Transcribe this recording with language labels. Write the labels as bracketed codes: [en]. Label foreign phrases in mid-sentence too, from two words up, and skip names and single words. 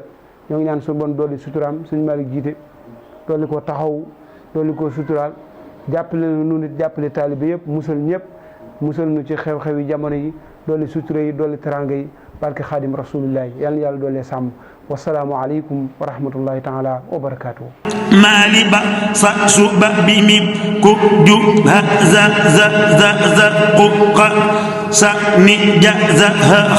[wo] ñoo ngi ñaan su bon dooli suturaam sëñ Malick jiite, dooli ko taxaw, dooli ko suturaal, jàppale na nu nit, jàppale taalibe yëpp, musal ñëpp, musal nu ci xew-xewi jamono yi, dooli sutura yi, dooli teranga yi, barke [ar] خادم رسول الله. [wo] yal na yàlla doolee sàmm. [ar] والسلام عليكم ورحمة الله تعالى وبركاته. maali ba sa su ba bi mi ku ju ha za za za za ku qa sa ni ja za ha